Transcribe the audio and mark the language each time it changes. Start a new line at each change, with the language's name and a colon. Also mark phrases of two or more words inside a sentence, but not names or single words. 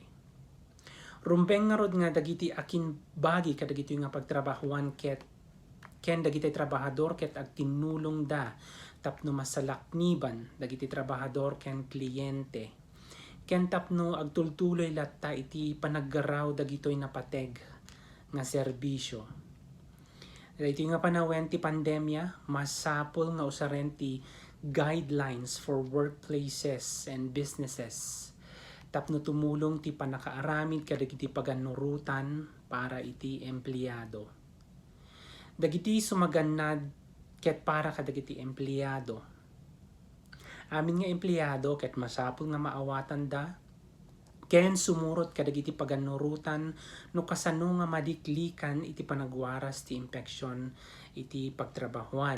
Iloko: Rumbeng nga rod nga dagiti akin bagi kadagiti nga pagtrabahuan ken dagiti trabahador ket agtinulong da tapno masalakniban dagiti trabahador ken kliyente. Ken tapno agtultuloy latta iti panaggaraw dagitoy napateg nga serbisyo. Dito nga panawen ti pandemya, masapol nga usaren ti
English: guidelines for workplaces and businesses.
Iloko: Tapno tumulong ti panakaaramid kadagiti paganurutan para iti empleyado. Dagiti sumagannad ket para kadagiti empleyado. Amin nga empleyado ket masapol nga maawatan da ken sumurot kadagiti paganurutan no kasano nga madiklikan iti panagwaras ti impeksyon iti pagtrabahuan.